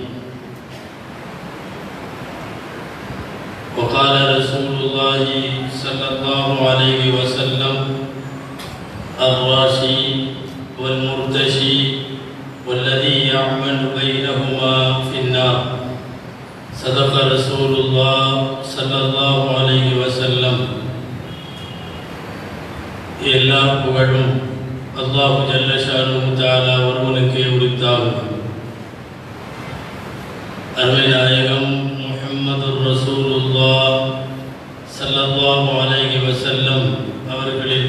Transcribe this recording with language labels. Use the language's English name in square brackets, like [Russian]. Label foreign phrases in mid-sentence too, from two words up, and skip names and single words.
[Arabic] وقال رسول الله صلى الله عليه وسلم: الراشي والمرتشي والذي يعمل بينهما في النار. صدق رسول الله صلى الله عليه وسلم. [Tamil] எல்லா புகழும் அல்லாஹ் [Arabic] جل شأنه تعالى [Tamil] ஒருவனுக்கே உரித்தாகும். அருமை நாயகம் [Arabic] محمد رسول الله صلى الله عليه وسلم [Tamil] அவர்களின்